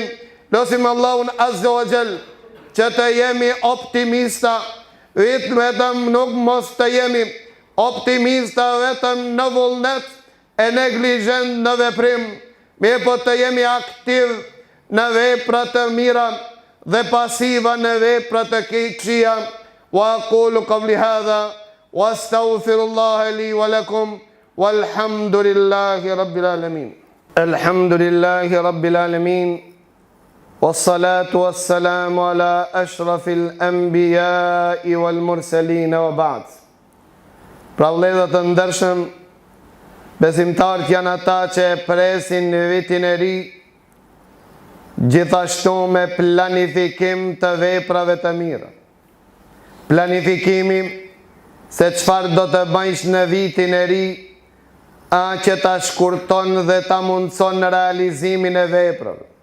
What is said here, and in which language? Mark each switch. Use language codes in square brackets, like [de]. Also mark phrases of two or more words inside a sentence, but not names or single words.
[sq] Lutim Allahun [ar] عز وجل [sq] që të jemi optimista, vetëm nuk mos të jemi optimista vetëm në vullnet e neglizhent në veprim, mirë po të jemi aktiv në vepra të mira dhe pasiva në vepra të keqia. [ar] وأقول قولي هذا وأستغفر الله لي ولكم والحمد لله رب العالمين. الحمد لله رب العالمين والصلاة والسلام على أشرف الأنبياء والمرسلين وبعد. [sq] Pra vëllezër të ndershëm, besimtarët janë ata që e presin në vitin e ri, gjithashtu me planifikim të veprave të mira. Planifikimi se çfarë do të bëjsh në vitin e ri, që ta shkurton dhe ta mundson në realizimin e veprave.